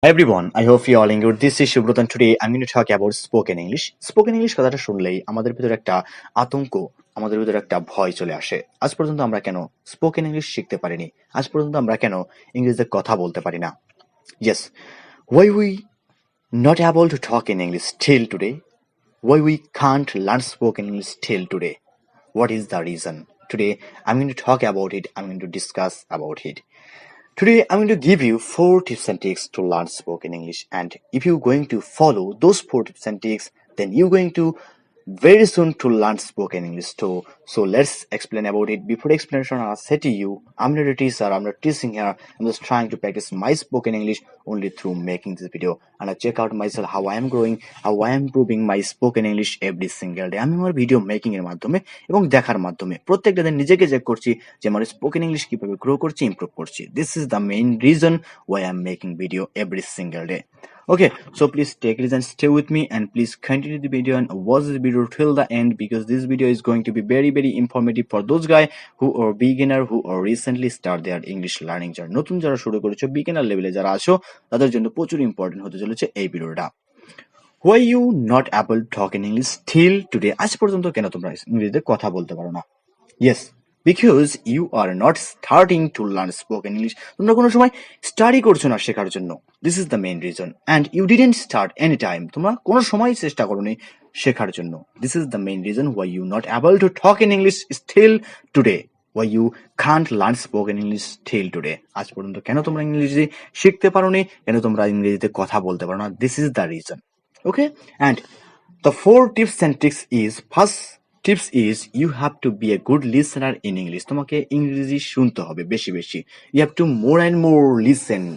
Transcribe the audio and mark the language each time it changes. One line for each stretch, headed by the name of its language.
English: Hi everyone, I hope you all in good. This is Shubhrot and today I'm going to talk about spoken English.
Bangla: Spoken English কথাটা শুনলেই আমাদের ভিতরে একটা আতঙ্ক, আমাদের ভিতরে একটা ভয় চলে আসে। আজ পর্যন্ত আমরা কেন স্পোকেন ইংলিশ শিখতে পারিনি? আজ পর্যন্ত আমরা কেন ইংরেজিতে কথা বলতে পারি না?
English: Yes, why we not able to talk in English till today? Why we can't learn spoken English till today? What is the reason? Today I'm going to talk about it. I'm going to discuss about it. Today, I'm going to give you 4 tips and tricks to learn spoken English. And if you're going to follow those 4 tips and tricks, then you're going to very soon to learn spoken English too. So let's explain about it. Before explanation, I'll say to you, I'm not a teacher, I'm not teaching here. I'm just trying to practice my spoken English only through making this video. And I check out myself how I am growing, how I am improving my spoken English every single day.
Bangla: আমি আমার video making এর মাধ্যমে এবং দেখার মাধ্যমে প্রত্যেকটা দিন নিজেকে চেক করছি যে আমার স্পোকেন ইংলিশ কিভাবে গ্রো করছি, ইমপ্রুভ করছি।
English: This is the main reason why I'm making video every single day. Okay, so please take it and stay with me and please continue the video and watch this video till the end because this video is going to be very informative for those guys who are beginner, who are recently start their English learning journey.
Bangla: নতুন যারা শুরু করেছো, beginner লেভেলে যারা আছো তাদের জন্য প্রচুর ইম্পর্টেন্ট হতে চলেছে এই ভিডিওটা।
English: Why you not able to talk in English till today?
Bangla: আজ পর্যন্ত কেন তোমরা ইংরেজিতে কথা বলতে পারো না?
English: Yes, because you are not starting to learn spoken English.
Bangla: তোমরা কোনো সময় স্টাডি করছো না শেখার জন্য.
English: This is the main reason. And you didn't start any time.
Bangla: তোমরা কোনো সময় চেষ্টা করোনি শেখার জন্য.
English: This is the main reason why you not able to talk in English still today. Why you can't learn spoken English till today.
Bangla: আজ পর্যন্ত কেন তোমরা ইংরেজি শিখতে পারোনি? কেন তোমরা ইংরেজিতে কথা বলতে পারো না?
English: This is the reason. Okay? And the 4 tips and tricks is first tips is you have to be a good listener in English.
Bangla: তোমাকে ইংরেজি শুনতে হবে বেশি বেশি.
English: You have to more and more listen.